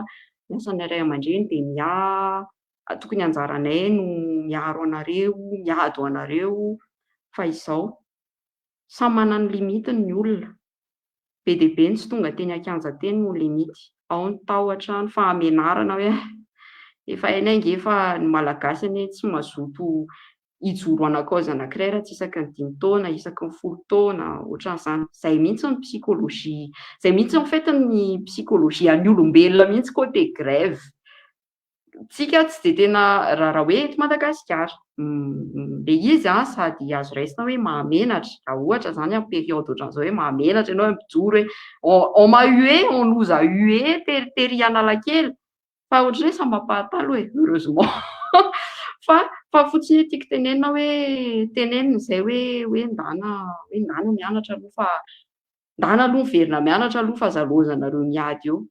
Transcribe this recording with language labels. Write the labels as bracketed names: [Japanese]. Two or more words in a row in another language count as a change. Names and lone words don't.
[Malagasy] ny asan'ny ray aman-dreny de tokony anjaranay no miaro anareo miady ho anareo fa izao samy manana ny limitiny ny olona be de be ny tsy tonga teny an-kianja teny no limity ao ny tahotra ny fahamenarana hoe efa hainay nge fa ny malagasy anie tsy mazoto hijoro ana-cause anankiray raha tsy isaky ny 5 taona, isaky ny 10 taona, ohatran'izany. Izay mihitsy ny psychologie, izay mihitsy [French] en fait [Malagasy] ny psychologie an'ny olombelona mihitsy côté grève. Tsika tsy dia tena raha hoe eto Madagasikara. Le izy sady azo raisina hoe mahamenatra, raha ohatra zany amin'ny période ohatran'izao hoe mahamenatra ianao mijoro hoe [French] on m'a hué, on nous a hué, [Malagasy] tery Analakely. Fa ohatra hoe sambam-pahatalo hoe heureusement. fa fotsiny tiako tenenina hoe tenenina izay hoe ndana mianatra aloha fa ndana aloha miverina mianatra aloha fa zalozanareo miady eo.